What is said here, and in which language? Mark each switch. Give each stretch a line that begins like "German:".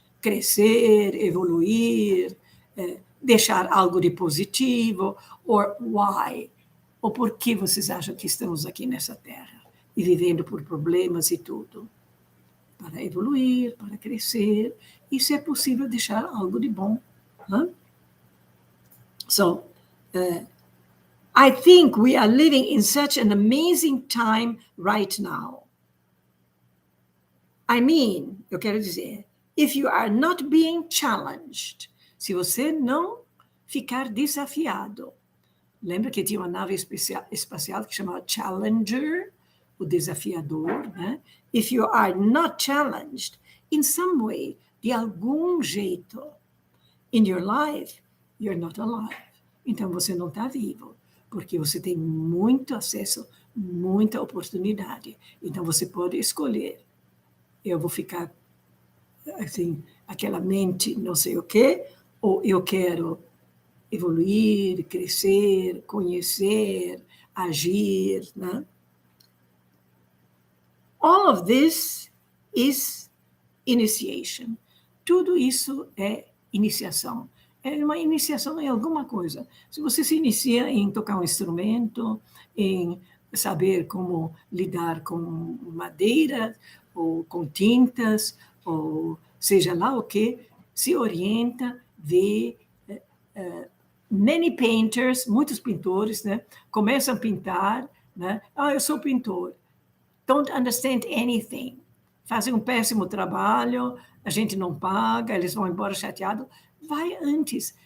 Portuguese: Crescer, evoluir, deixar algo de positivo,
English: or why?
Portuguese: Ou por que vocês acham que estamos aqui nessa terra e vivendo por problemas e tudo? Para evoluir, para crescer, e se é possível deixar algo de bom. Huh?
English: So, I think we are living in such an amazing time right now. I mean,
Portuguese: eu quero dizer,
English: if you are not being challenged,
Portuguese: se você não ficar desafiado. Lembra que tinha uma nave espacial que chamava Challenger, o desafiador, né?
English: If you are not challenged in some way,
Portuguese: de algum jeito,
English: in your life, you're not alive.
Portuguese: Então, você não está vivo, porque você tem muito acesso, muita oportunidade. Então, você pode escolher. Eu vou ficar, assim, aquela mente não sei o quê, ou eu quero evoluir, crescer, conhecer, agir. Né?
English: All of this is initiation.
Portuguese: Tudo isso é iniciação. É uma iniciação em alguma coisa. Se você se inicia em tocar um instrumento, em saber como lidar com madeira, ou com tintas, ou seja lá o que, se orienta, vê.
English: Many painters,
Portuguese: muitos pintores, né, começam a pintar, né? Eu sou pintor.
English: Don't understand anything.
Portuguese: Fazem um péssimo trabalho, a gente não paga, eles vão embora chateados. Vai antes.